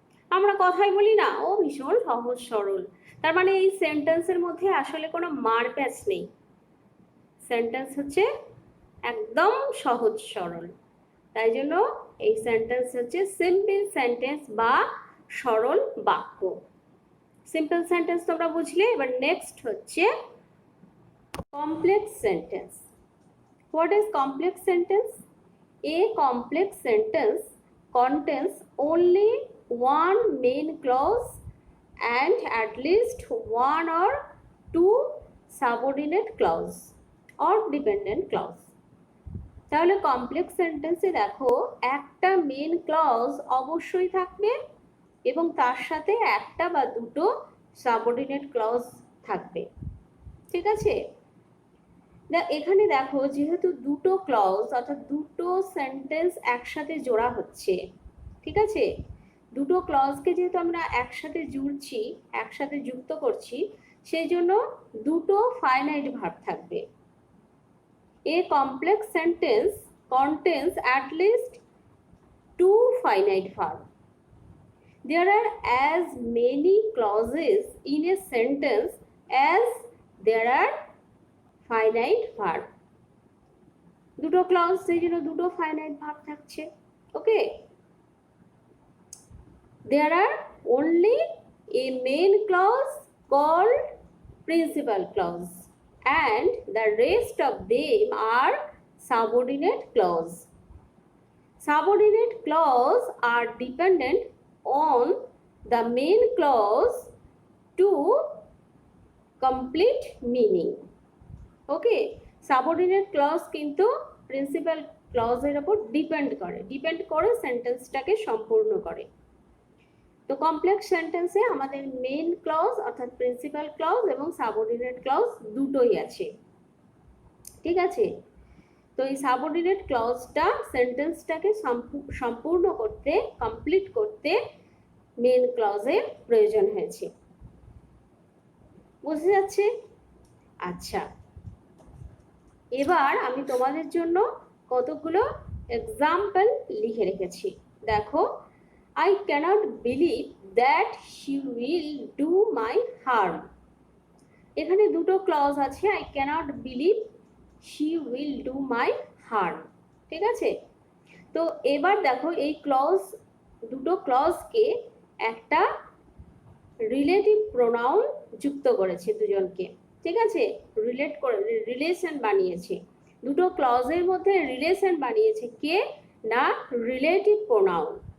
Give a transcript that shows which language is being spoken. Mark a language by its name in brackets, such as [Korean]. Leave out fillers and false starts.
[Bangla] আমরা কথাই বলি না ও ভীষণ সহজ সরল, তার মানে এই সেন্টেন্সের মধ্যে আসলে কোনো মারপ্যাচ নেই, সেন্টেন্স হচ্ছে একদম সহজ সরল, তাই জন্য এই সেন্টেন্স হচ্ছে সিম্পল সেন্টেন্স বা সরল বাক্য। সিম্পল সেন্টেন্স তোমরা বুঝলে। এবার নেক্সট হচ্ছে complex sentence. [English] What is complex sentence? A complex sentence contains only one main clause and at least one or two subordinate clause or dependent clause. [Bangla] তাহলে complex সেন্টেন্সে দেখো একটা মেন ক্লজ অবশ্যই থাকবে এবং তার সাথে একটা বা দুটো সাবঅর্ডিনেট ক্লজ থাকবে, ঠিক আছে। এখানে দেখো যেহেতু দুটো ক্লজ অর্থাৎ দুটো সেন্টেন্স একসাথে জোড়া হচ্ছে, ঠিক আছে, দুটো ক্লজকে যেহেতু আমরা একসাথে জুড়ছি, একসাথে যুক্ত করছি, সেই জন্য দুটো ফাইনাইট ভার্ব থাকবে। [English] A complex sentence contains at least two finite verbs. There are as many clauses in a sentence as there are finite verb. [Bangla] দুটো ক্লজ, সেই জন্য দুটো ফাইনাইট ভার্ব থাকছে। [English] Okay, there are only a main clause called principal clause and the rest of them are subordinate clause. Subordinate clause are dependent on the main clause to complete meaning. Okay, subordinate clause [Bangla] কিন্তু principal clause এর উপর depend করে সেন্টেন্সটাকে সম্পূর্ণ করে। তো complex সেন্টেন্সে আমাদের main clause অর্থাৎ প্রিন্সিপাল ক্লজ এবং সাবঅর্ডিনেট ক্লজ দুটোই আছে, ঠিক আছে। তো এই সাবঅর্ডিনেট ক্লজটা সেন্টেন্সটাকে সম্পূর্ণ করতে, কমপ্লিট করতে মেইন ক্লজের প্রয়োজন হয়েছে। বুঝে যাচ্ছে? আচ্ছা, এবার আমি তোমাদের জন্য কতগুলো এক্সাম্পল লিখে রেখেছি। দেখো, [English] I cannot believe that she will do my harm. [Bangla] এখানে দুটো ক্লজ আছে, [English] I cannot believe she will do my harm, [Bangla] ঠিক আছে। তো এবার দেখো এই ক্লজ, দুটো ক্লজকে একটা রিলেটিভ প্রোনাউন যুক্ত করেছে দুজনকে, ঠিক আছে, রিলেট করে রিলেশন বানিয়েছে। দুটো ক্লজের মধ্যে রিলেশন বানিয়েছে কে না, রিলেটিভ প্রোনাউন।